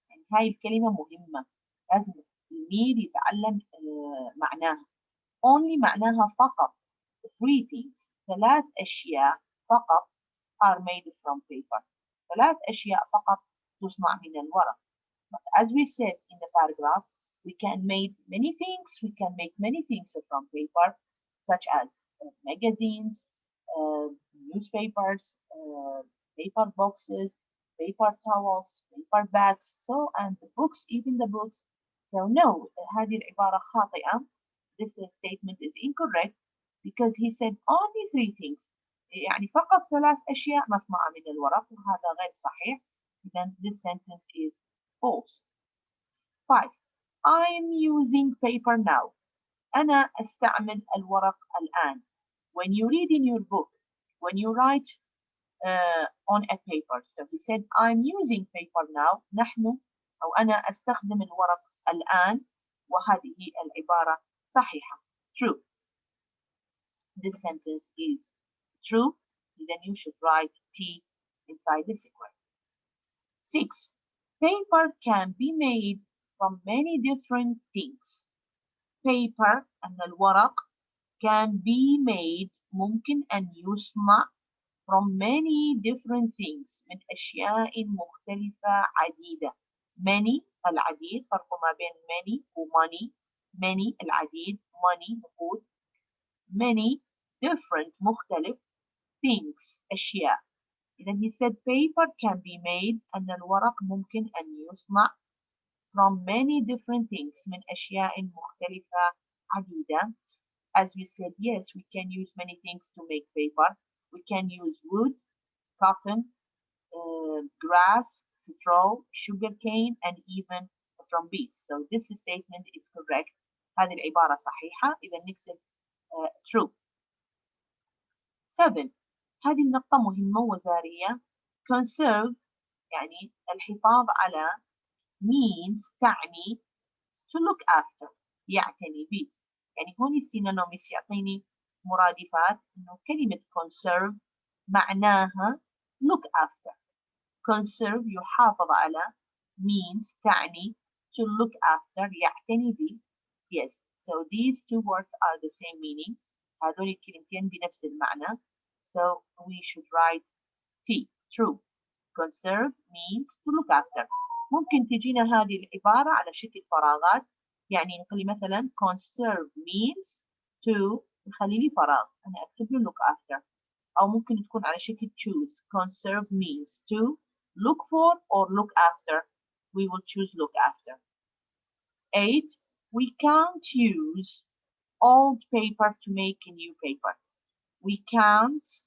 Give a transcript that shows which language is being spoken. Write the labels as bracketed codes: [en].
[ar] يعني هاي الكلمة مهمة لازم التلميذ يتعلم معناها. Only معناها فقط. [en] 3 things 3 [ar] أشياء فقط [en] are made from paper. [ar] 3 أشياء فقط تصنع من الورق. [en] But as we said in the paragraph, we can make many things. We can make many things from paper, such as magazines, newspapers, paper boxes, paper towels, paper bags, so and the books, even the books. So no, [ar] هذه العبارة خاطئة. [en] This statement is incorrect because he said only 3 things. [ar] يعني فقط 3 أشياء مصنوعة من الورق وهذا غير صحيح. [en] Then this sentence is false. 5. I'm using paper now. [ar] أنا أستعمل الورق الآن. [en] When you read in your book, when you write on a paper, so he said I'm using paper now. [ar] نحن أو أنا أستخدم الورق الآن وهذه العبارة صحيحة. [en] True. This sentence is true. Then you should write T inside this equation. 6. Paper can be made from many different things. Paper and الورق can be made [ar] ممكن أن يصنع [en] from many different things [ar] من أشياء مختلفة عديدة. Many العديد فرق ما بين many و money. [en] Many العديد money نقود. Many different مختلف things أشياء. [ar] إذا [en] he said paper can be made [ar] أن الورق ممكن أن يصنع [en] from many different things [ar] من أشياء مختلفة عديدة. [en] As we said, yes, we can use many things to make paper. We can use wood, cotton, grass, straw, sugarcane, and even from bees. So this statement is correct. [ar] هذه العبارة صحيحة. إذا نكتب true. 7. هذه النقطة مهمة وزارية. Conserve يعني الحفاظ على means تعني [en] to look after [ar] يعتني به. يعني هون السينونيمس يعطيني مرادفات إنه كلمة conserve معناها look after. Conserve يحافظ على means تعني [en] to look after [ar] يعتني به. [en] Yes, so these 2 words are the same meaning. [ar] هذول الكلمتين بنفس المعنى. [en] So we should write T. True. Conserve means to look after. [ar] ممكن تجينا هذه العبارة على شكل فراغات. يعني نقول مثلا [en] conserve means to [ar] نخلي لي فراغ أنا أكتب له look after. أو ممكن تكون على شكل choose. [en] Conserve means to look for or look after. We will choose look after. 8. We can't use old paper to make a new paper. We can't